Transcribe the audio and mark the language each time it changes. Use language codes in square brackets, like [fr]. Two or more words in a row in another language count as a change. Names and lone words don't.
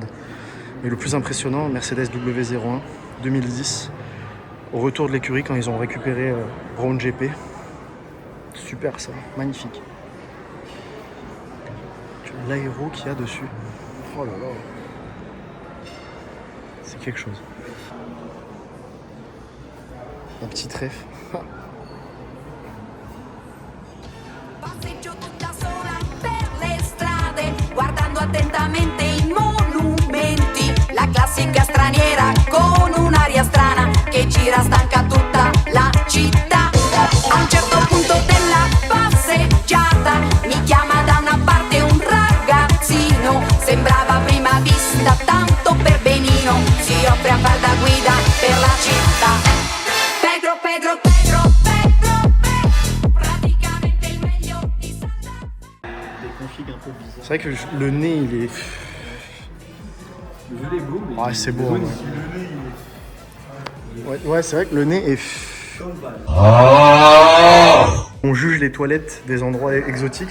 [fr] Mais le plus impressionnant, Mercedes W01 2010, au retour de l'écurie quand ils ont récupéré Brown GP. Super ça, magnifique. L'aéro qu'il y a dessus. Oh là là. C'est quelque chose. Un petit trèfle. [it] Passeggio tutta sola per le strade, guardando attentamente i monumenti. La classica straniera con un'aria strana che gira stanca tutta la città. A un certo punto della passeggiata mi chiama da una parte un ragazzino. Sembrava a prima vista tanto per benino. Si offre a far da guida per la città. Pedro, Pedro, Pedro, Pedro, Pedro. Praticamente il meglio di Santa. [fr] Des configs un peu bizarres. C'est vrai que le nez, il est... Le jeu est beau, mais Ouais, c'est beau. jaune, Ouais, si le nez, ouais, c'est vrai que le nez est... On juge les toilettes des endroits exotiques.